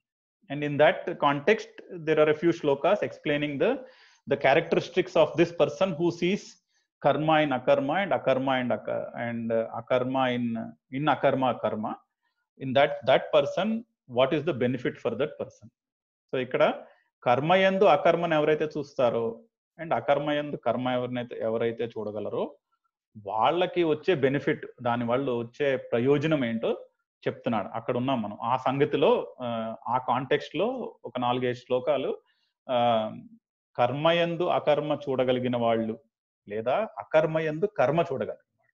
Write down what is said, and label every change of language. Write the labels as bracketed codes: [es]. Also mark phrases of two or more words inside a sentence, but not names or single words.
[en] And in that context there are a few shlokas explaining the characteristics of this person who sees karma in akarma and akarma and akarma in akarma karma. In that person, what is the benefit for that person? [te] So ఇక్కడ కర్మ యందు అకర్మను ఎవరైతే చూస్తారో and అకర్మ యందు కర్మ ఎవరైతే చూడగలరో వాళ్ళకి వచ్చే బెనిఫిట్, దాని వల్ల వచ్చే ప్రయోజనం ఏంటో చెప్తున్నాడు. అక్కడ ఉన్నాం మనం ఆ సంగతిలో. ఆ కాంటెక్స్ట్ లో ఒక 4-5 శ్లోకాలు కర్మయందు అకర్మ చూడగలిగిన వాళ్ళు, లేదా అకర్మయందు కర్మ చూడగలిగిన వాళ్ళు.